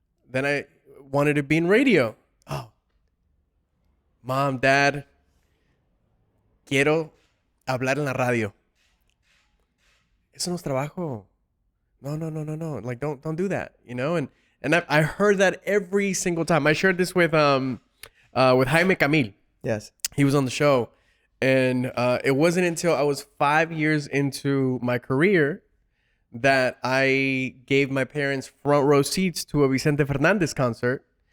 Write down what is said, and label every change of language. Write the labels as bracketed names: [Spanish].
[English] Then I wanted to be in radio. Oh. [Spanish] Mom, Dad, quiero hablar en la radio. Eso no es trabajo. No. [English] Like, don't do that, And I heard that every single time. I shared this with Jaime Camil. Yes. He was on the show. And it wasn't until I was 5 years into my career that I gave my parents front row seats to a Vicente Fernandez concert.